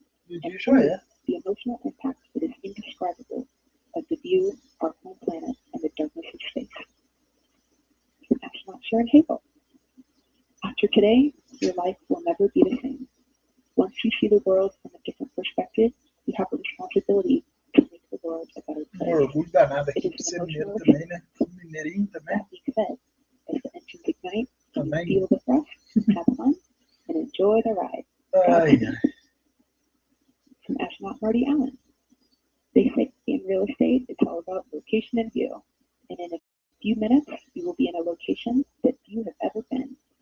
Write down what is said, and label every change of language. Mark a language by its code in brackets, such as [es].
[en] And 3, the emotional impact that is indescribable of the view, our home planet, and the darkness of space. From astronaut Sharon Hagel. After today, your life will never be the same. Once you see the world from a different perspective, you have a responsibility to make the world a better place. [pt] Orgulho danado aqui de ser mineiro também, né? Mineirinho também. [en] That being said, as the engines ignite, you feel the thrust, have fun, and enjoy the ride. Ai, ai. From astronaut Marty Allen. They say in real estate, it's all about location and view. And in a few minutes, you will be in a location that few have ever been.